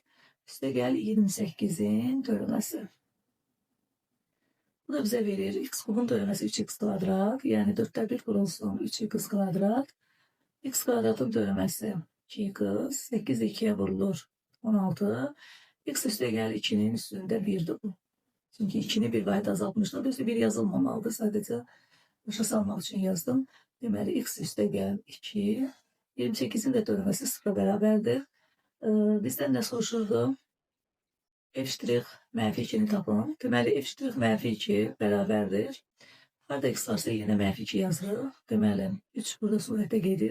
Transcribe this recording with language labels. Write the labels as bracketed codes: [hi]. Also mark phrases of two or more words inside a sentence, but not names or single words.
[az] Üstəgəl 28'in törəməsi. Bu da bize verir. X kubun törəməsi 3x kvadrat. Yani 4'te 1 vurulsun 3x kvadrat. X kvadratın törəməsi 2x. 8 2'ye vurulur 16. X üstəgəl 2'nin üstündə 1'dir bu. [tr] Çünkü 2'ni bir vahid azaltmışlar. Dolayısıyla 1 yazılmamalıdır. Sadece başa salmak için yazdım. [az] Deməli x üstəgəl 2. 28'in de törəməsi 0'a bərabərdir. Bizden ne soruşurdu? F' mənfi 2'ni tapın. Deməli f' mənfi 2 bərabərdir. Harada x varsa yine mənfi 2 yazılır. Deməli 3 burada surətə gedir.